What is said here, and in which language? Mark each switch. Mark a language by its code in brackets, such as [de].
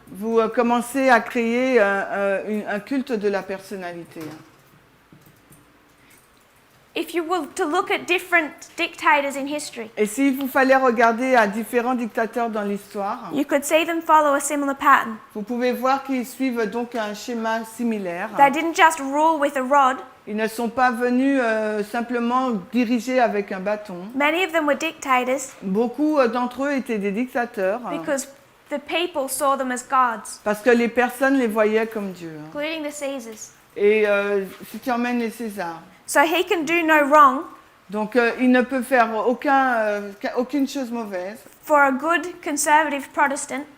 [fr] vous commencez à créer un culte de la personnalité. [en] If you were to look at different dictators in history, [fr] Et s'il vous fallait regarder à différents dictateurs dans l'histoire, [en] you could see them follow a similar pattern. [fr] vous pouvez voir qu'ils suivent donc un schéma similaire. [en] They didn't just rule with a rod. [fr] Ils ne sont pas venus simplement diriger avec un bâton. [en] Many of them were dictators [fr] Beaucoup d'entre eux étaient des dictateurs [en] because the people saw them as gods, [fr] parce que les personnes les voyaient comme Dieu. [en] including the Caesars. [fr] Et si tu emmènes les Césars, [en] So he can do no wrong [fr] donc il ne peut faire aucune chose mauvaise [en] for a good conservative Protestant